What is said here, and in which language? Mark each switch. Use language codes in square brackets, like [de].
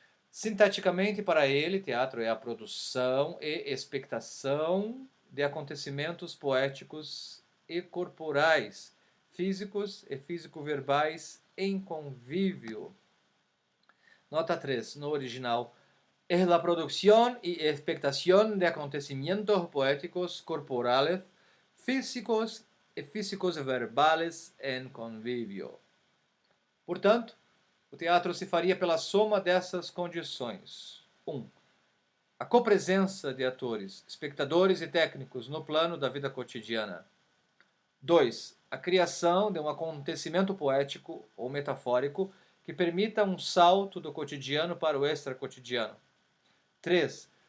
[pt] Sintaticamente, para ele, teatro é a produção e expectação de acontecimentos poéticos e corporais, físicos e físico-verbais em convívio. Nota 3, no original. [es] Es la producción y expectación de acontecimientos poéticos corporales, físicos e físicos verbales em convívio. [pt] Portanto, o teatro se faria pela soma dessas condições. 1. A copresença de atores, espectadores e técnicos no plano da vida cotidiana. 2. A criação de um acontecimento poético ou metafórico que permita um salto do cotidiano para o extracotidiano. 3.